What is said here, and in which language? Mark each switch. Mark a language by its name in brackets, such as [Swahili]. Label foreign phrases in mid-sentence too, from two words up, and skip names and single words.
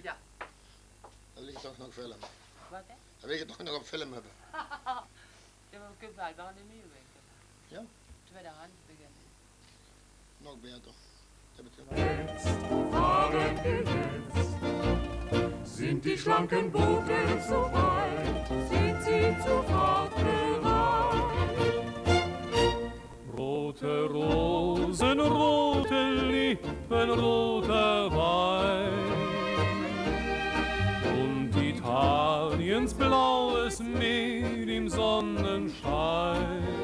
[Dutch] Ja. Dat wil ik toch nog filmen. Wat hè? Dat wil ik toch nog op film hebben. Ja, maar we kunnen blijkbaar in de nieuwe week. Ja? Tweedehands beginnen. Nog beter. Dat heb ik [German] Fahren wir jetzt? Sind die schlanken Boote so weit? Sind sie zur Fahrt bereit? Rote Rosen, rote Lippen, roter Wein und Italiens blaues Meer im Sonnenschein.